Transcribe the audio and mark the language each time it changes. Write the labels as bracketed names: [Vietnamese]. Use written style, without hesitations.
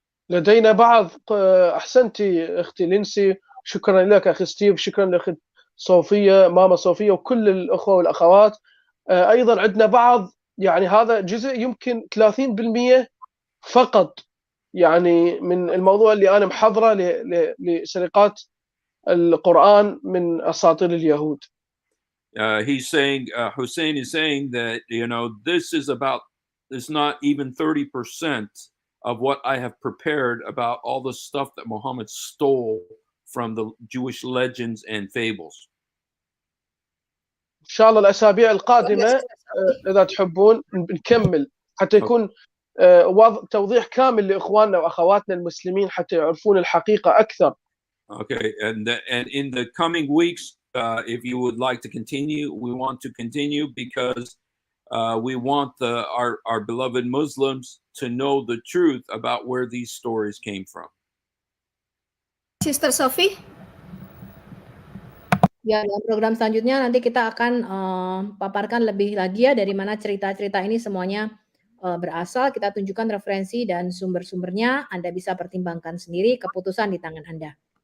[Arabic] لدينا بعض أحسنتي أختي لينسي، شكرا لك أخي ستيف، شكرا لأخت صوفية ماما صوفية وكل الأخوة والأخوات. أيضا عندنا بعض يعني هذا جزء يمكن 30% فقط يعني من الموضوع اللي أنا محضره لسرقات القرآن من أساطير اليهود. [English] He's saying, Hussein is saying that, this is not even 30% of what I have prepared about all the stuff that Muhammad stole from the Jewish legends and fables. [Arabic] إن شاء الله الأسابيع القادمة إذا تحبون نكمل حتى يكون توضيح كامل لإخواننا وأخواتنا المسلمين حتى يعرفون الحقيقة أكثر. [English] Okay, and in the coming weeks, if you would like to continue, we want to continue because we want our beloved Muslims to know the truth about where these stories came from. Sister Sophie? [Indonesian] Ya, dalam program selanjutnya nanti kita akan paparkan lebih lagi ya dari mana cerita-cerita ini semuanya berasal. Kita tunjukkan referensi dan sumber-sumbernya. Anda bisa pertimbangkan sendiri, keputusan di tangan Anda.